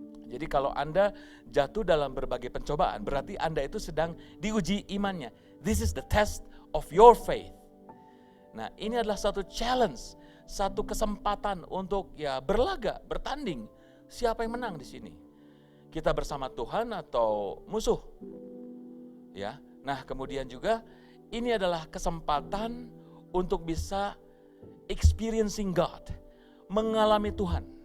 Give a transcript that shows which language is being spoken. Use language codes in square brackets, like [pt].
[id] Jadi kalau Anda jatuh dalam berbagai pencobaan, berarti Anda itu sedang diuji imannya. [en] This is the test of your faith. [id] Nah, ini adalah satu challenge, satu kesempatan untuk ya berlaga, bertanding. Siapa yang menang di sini? Kita bersama Tuhan atau musuh? Ya. Nah, kemudian juga ini adalah kesempatan untuk bisa [en] experiencing God, [id] mengalami Tuhan.